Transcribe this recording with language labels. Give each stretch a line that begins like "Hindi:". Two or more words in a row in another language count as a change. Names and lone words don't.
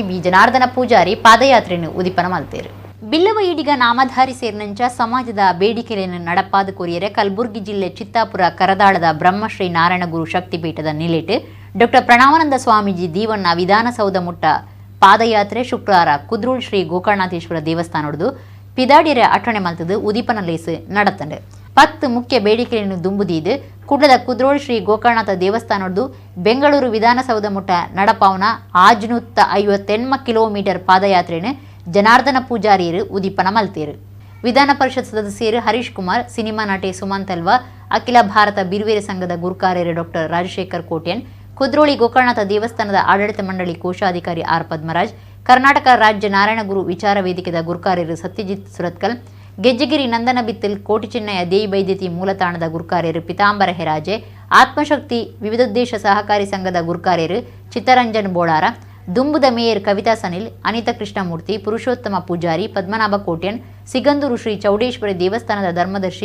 Tulu: ಬಿ ಜನಾರ್ದನ ಪೂಜಾರಿ ಪಾದಯಾತ್ರೆಯನ್ನು ಉದಿಪನ ಮಲ್ತೇರು ಬಿಲ್ಲವ ಈಡಿಗ ನಾಮಧಾರಿ ಸೇರಿನಂಚ ಸಮಾಜದ ಬೇಡಿಕೆಯನ್ನು ನಡಪಾದ ಕೊರಿಯರೆ ಕಲಬುರಗಿ ಜಿಲ್ಲೆ ಚಿತ್ತಾಪುರ ಕರದಾಳದ ಬ್ರಹ್ಮಶ್ರೀ ನಾರಾಯಣ ಗುರು ಶಕ್ತಿಪೀಠದ ನಿಲಿಟ್ ಡಾಕ್ಟರ್ ಪ್ರಣವಾನಂದ ಸ್ವಾಮೀಜಿ ದೀವನ್ನ ವಿಧಾನಸೌಧ ಮುಟ್ಟ ಪಾದಯಾತ್ರೆ ಶುಕ್ರವಾರ ಕುದ್ರೋಳಿ ಶ್ರೀ ಗೋಕರ್ಣನಾಥೇಶ್ವರ ದೇವಸ್ಥಾನದ್ದು ಪಿದಾಡಿಯರ ಅಟ್ಟಣೆ ಮಲ್ತದು ಉದಿಪನ ಲೇಸು ನಡೆತಂಡು 10 ಮುಖ್ಯ ಬೇಡಿಕೆಯನ್ನು ದುಂಬುದಿದ್ದು ಕುಡ್ಲದ ಕುದ್ರೋಳಿ ಶ್ರೀ ಗೋಕರ್ಣನಾಥ ದೇವಸ್ಥಾನದ್ದು ಬೆಂಗಳೂರು ವಿಧಾನಸೌಧ ಮುಟ್ಟ ನಡಪಾವನ 550 ಕಿಲೋಮೀಟರ್ ಪಾದಯಾತ್ರೆಯನ್ನು ಜನಾರ್ದನ ಪೂಜಾರಿಯರು ಉದಿಪನ ಮಲ್ತೇರು ವಿಧಾನ ಪರಿಷತ್ ಸದಸ್ಯರು ಹರೀಶ್ ಕುಮಾರ್ ಸಿನಿಮಾ ನಟಿ ಸುಮಂತ್ ಅಲ್ವಾ ಅಖಿಲ ಭಾರತ ಬಿರುವೇರೆ ಸಂಘದ ಗುರುಕಾರ್ಯರು ಡಾಕ್ಟರ್ ರಾಜಶೇಖರ್ ಕೋಟ್ಯನ್ ಕುದ್ರೋಳಿ ಗೋಕರ್ಣನಾಥ ದೇವಸ್ಥಾನದ ಆಡಳಿತ ಮಂಡಳಿ ಕೋಶಾಧಿಕಾರಿ ಆರ್ ಪದ್ಮರಾಜ್ ಕರ್ನಾಟಕ ರಾಜ್ಯ ನಾರಾಯಣ ಗುರು ವಿಚಾರ ವೇದಿಕೆಯ ಗುರುಕಾರ್ಯರು ಸತ್ಯಜಿತ್ ಸುರತ್ಕಲ್ ಗೆಜ್ಜಗಿರಿ ನಂದನ ಬಿತ್ತಲ್ ಕೋಟಿ ಚಿನ್ನಯ ದೇಯಿ ಬೈದ್ಯತಿ ಮೂಲತಾಣದ ಗುರುಕಾರ್ಯರು ಪಿತಾಂಬರ ಹೆರಾಜೆ ಆತ್ಮಶಕ್ತಿ ವಿವಿಧೋದ್ದೇಶ ಸಹಕಾರಿ ಸಂಘದ ಗುರುಕಾರ್ಯರು ಚಿತ್ತರಂಜನ್ ಬೋಳಾರ ದುಂಬುದ ಮೇಯರ್ ಕವಿತಾ ಸನಿಲ್ ಅನಿತಾ ಕೃಷ್ಣಮೂರ್ತಿ ಪುರುಷೋತ್ತಮ ಪೂಜಾರಿ ಪದ್ಮನಾಭ ಕೋಟ್ಯನ್ ಸಿಗಂದೂರು ಶ್ರೀ ಚೌಡೇಶ್ವರಿ ದೇವಸ್ಥಾನದ ಧರ್ಮದರ್ಶಿ